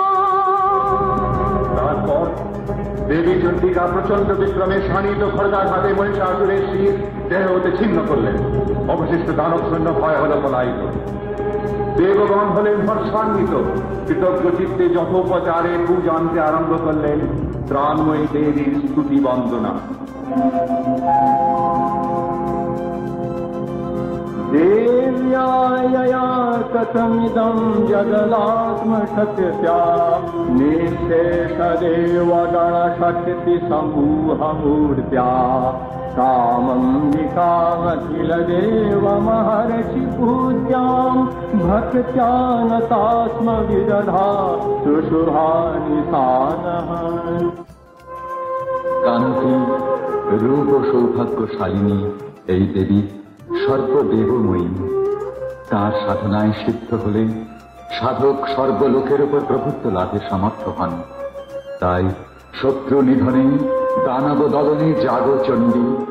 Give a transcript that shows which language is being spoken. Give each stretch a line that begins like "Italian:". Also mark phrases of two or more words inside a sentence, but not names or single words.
Bangla: তারপর দেবী চণ্ডিকা প্রচন্ড বিক্রমে শানিত খড়গার হাতে মহিষাসুরের শির দেহ হতে ছিন্ন করলেন। অবশিষ্ট দানব সৈন্য ভয় হল পলায়িত। দেবগণ হলেন হর্ষান্বিত, কৃতজ্ঞ চিত্তে যথোপচারে পূজা আনতে আরম্ভ করলেন ত্রাণময়ী দেবীর স্তুতি বন্দনা।
Sanskrit: देव्यायया कथमिदं जगदात्मशक्त्या निःशेषदेवगणशक्तिसमूहमूर्त्या कामम्बिकामखिलदेवमहर्षि पूज्यां भक्त्या नतास्मविदधा सुशुभानि सानः।
Bangla: কান্তি রূপ ও সৌভাগ্যশালিনী এই দেবী সর্বদেবময়ী। তার সাধনায় সিদ্ধ হলে সাধক সর্বলোকের উপর প্রভুত্ব লাভে সমর্থ হন। তাই শত্রু নিধনে দানব দলনে জাগো চণ্ডী।